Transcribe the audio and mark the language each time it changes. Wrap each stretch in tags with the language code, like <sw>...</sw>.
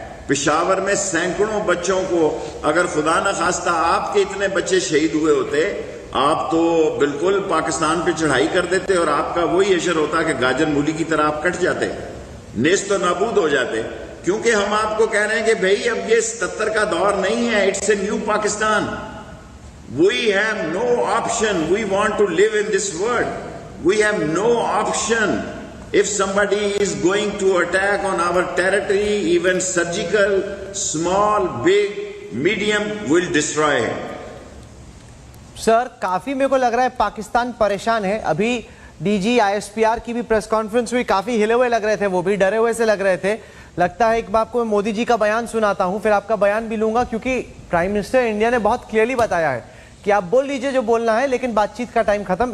<ur>پشاور میں سینکڑوں بچوں کو، اگر خدا نہ خواستہ آپ کے اتنے بچے شہید ہوئے ہوتے، آپ تو بالکل پاکستان پہ چڑھائی کر دیتے اور آپ کا وہی اشر ہوتا کہ گاجر مولی کی طرح آپ کٹ جاتے، نیست و نابود ہو جاتے. کیونکہ ہم آپ کو کہہ رہے ہیں کہ بھئی اب یہ 77 کا دور نہیں ہے.</ur> <en>It's a new Pakistan. We have no option. We want to live in this world. We have no option. If somebody is going to attack on our territory, even surgical, small, big, medium, will destroy him.</en> <ur>سر کافی میرے کو لگ رہا ہے پاکستان پریشان ہے. ابھی D جی ISPR کی بھی پریس کانفرنس ہوئی، کافی ہلے ہوئے لگ رہے تھے، وہ بھی ڈرے ہوئے سے لگ رہے تھے. لگتا ہے ایک بار کو میں مودی جی کا بیان سناتا ہوں، پھر آپ کا بیان بھی لوں گا، کیونکہ پرائم منسٹر انڈیا نے بہت کلیئرلی بتایا ہے کہ آپ بول لیجئے جو بولنا ہے، لیکن بات چیت کا ٹائم ختم.</ur>